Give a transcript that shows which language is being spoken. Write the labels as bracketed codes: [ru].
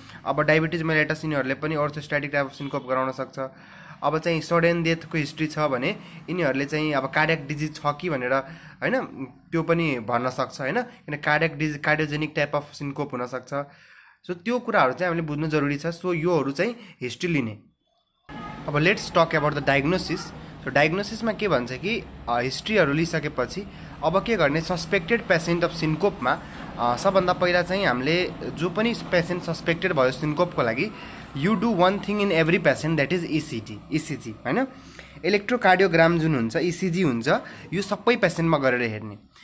[ne] अब diabetes mellitus यिनीहरूले पनि अर्थोस्ट्याटिक टाइप अफ सिन्कोप गराउन सक्छ। अब चाहिँ सडन डेथको हिस्ट्री छ भने यिनीहरूले चाहिँ अब कार्डियक डिजिज छ कि भनेर होइन त्यो पनि भन्न सक्छ होइन? किन कार्डियोजेनिक टाइप अफ सिन्कोप हुनसक्छ। सो त्यो कुराहरू चाहिँ हामीले बुझ्नु जरुरी छ। सो योहरू चाहिँ हिस्ट्री लिने। [en] अब let's talk about the diagnosis. [ne] So डायग्नोसिसमा के भन्छ कि हिस्ट्रीहरू लिइसकेपछि अब के गर्ने, सस्पेक्टेड पेसेन्ट अफ सिन्कोपमा सबभन्दा पहिला चाहिँ हामीले जो पनि पेसेन्ट सस्पेक्टेड भयो सिन्कोपको लागि, [en] you do one thing in every patient, that is ECG [ne] होइन? इलेक्ट्रोकार्डियोग्राम जुन हुन्छ, इसिजी हुन्छ, यो सबै पेसेन्टमा गरेर हेर्ने।